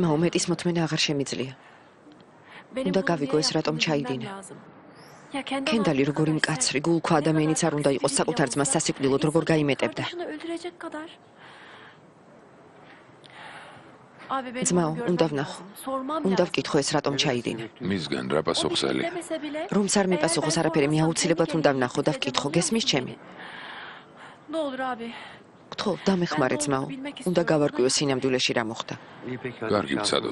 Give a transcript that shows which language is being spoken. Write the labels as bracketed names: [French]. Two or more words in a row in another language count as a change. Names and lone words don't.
[Georgian] ძმაო, მეტის მოთმენა აღარ შემიძლია. [Turkish] Benim [Georgian] უნდა [Turkish] bunu [Georgian] გავიგო [Turkish] niye [Georgian] ეს რატომ [Turkish] yaptığımı [Georgian] ჩაიდინა. [Turkish] bilmem lazım. Ya kendi [Georgian] კენდალი [Turkish] anlattığı [Georgian] როგორი [Turkish] kadar [Georgian] მკაცრი, [Turkish] sen- [Georgian] გულქვა [Turkish] ne [Georgian] ადამიანიც [Turkish] kadar [Georgian] არ უნდა იყოს [Turkish] sevgili [Georgian] საკუთარ [Turkish] bile [Georgian] ძმას [Turkish] olsa, [Georgian] სასიკვდილოდ როგორ [Turkish] insan [Georgian] გაიმეტებდა. [Turkish] kardeşini öldürecek kadar. Abi benim [Georgian] ძმაო, [Turkish] onu [Georgian] უნდა [Turkish] görmem [Georgian] ვნახო. [Turkish] lazım. Sormam [Georgian] უნდა [Turkish] lazım. [Georgian] ვკითხო ეს რატომ ჩაიდინა. მისგან რა [Turkish] O bir [Georgian] პასუხსელი? [Turkish] şey demese bile, [Georgian] რომც არ [Turkish] eğer [Georgian] მიპასუხოს [Turkish] ben [Georgian] არაფერი, მე [Turkish] sormasam [Georgian] აუცილებლად [Turkish] kendi [Georgian] უნდა [Turkish] kendime [Georgian] ვნახო და [Turkish] bitireceğim, [Georgian] ვკითხო, [Turkish] anlıyor [Georgian] გესმის [Turkish] musun [Georgian] ჩემი? [Turkish] beni? Ne olur abi. [Georgian] გთხოვ, დამეხმარე ძმაო. უნდა გავარკვიო სინამდვილეში რა მოხდა. კარგი ვცადოთ.